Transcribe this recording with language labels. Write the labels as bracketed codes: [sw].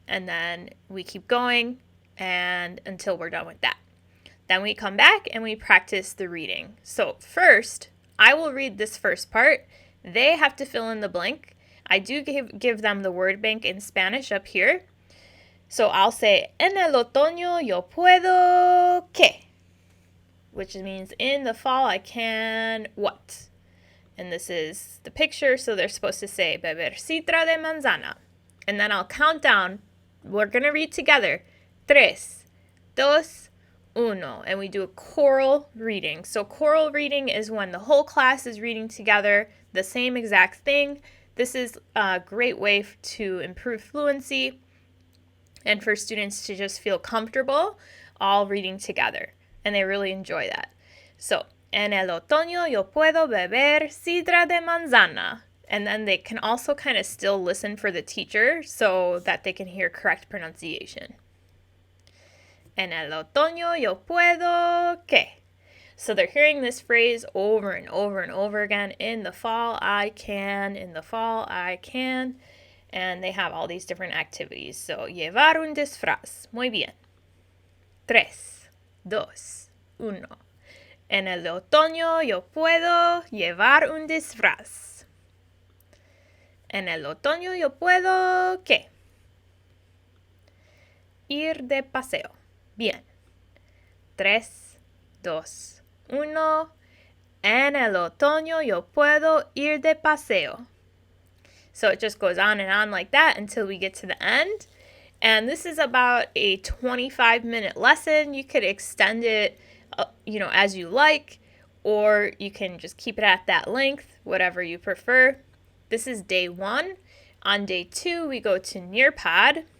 [en] And then we keep going and until we're done with that. Then we come back and we practice the reading. So first, I will read this first part. They have to fill in the blank. I do give them the word bank in Spanish up here. So I'll say, [es] en el otoño yo puedo ¿qué? [en] Which means in the fall I can what? And this is the picture, so they're supposed to say [es] beber sidra de manzana. [en] And then I'll count down. We're going to read together. 3, 2, 1. And we do a choral reading. So choral reading is when the whole class is reading together the same exact thing. This is a great way to improve fluency and for students to just feel comfortable all reading together. And they really enjoy that. [es] So, en el otoño yo puedo beber sidra de manzana. [en] And then they can also kind of still listen for the teacher so that they can hear correct pronunciation. [es] En el otoño yo puedo ¿qué? [en] So they're hearing this phrase over and over and over again. In the fall, I can. In the fall, I can. And they have all these different activities. [es] So, llevar un disfraz. Muy bien. 3, 2, 1. En el otoño yo puedo llevar un disfraz. En el otoño yo puedo ¿qué? Ir de paseo. Bien. 3, 2, 1. En el otoño yo puedo ir de paseo. [en] So it just goes on and on like that until we get to the end. And this is about a 25-minute lesson. You could extend it, as you like, or you can just keep it at that length, whatever you prefer. This is day 1. On day 2, we go to Nearpod.